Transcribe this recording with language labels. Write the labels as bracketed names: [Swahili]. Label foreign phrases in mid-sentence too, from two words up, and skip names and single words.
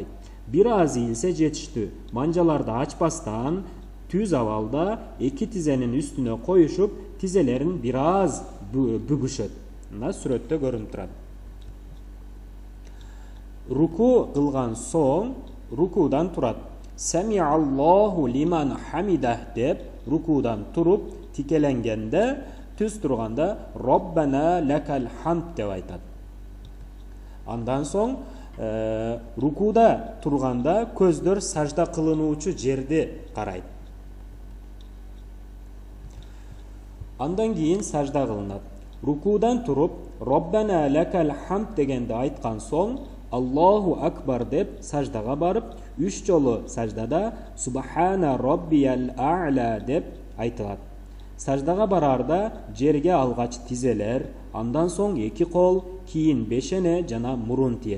[Kyrgyz] Бир аз ийилсе жетиштүү. Манжаларды ачпастан түз абалда эки тизенин үстүнө коюшуп, тизелерин бир аз бүгүшөт. Мына сүрөттө көрүнүп турат. Руку кылган соң рукудан турат. [Arabic] سمع الله لمن حمده [Kyrgyz] деп рукудан туруп тикеленгенде, түз турганда [Arabic] ربنا لك الحمد [Kyrgyz] деп айтат. Андан соң рукуда турганда көздөр сажда кылынуучу жерди карайт. Андан кийин сажда кылынат. Рукудан туруп [Arabic] ربنا لك الحمد [Kyrgyz] дегенди айткан соң [Arabic] الله أكبر [Kyrgyz] деп саждага барып, 3 жолу саждада [Arabic] سبحان ربي الأعلى [Kyrgyz] деп айтылат. Саждага барарда жерге алгач тизелер, андан соң 2 кол, кийин бешене жана мурун тиет.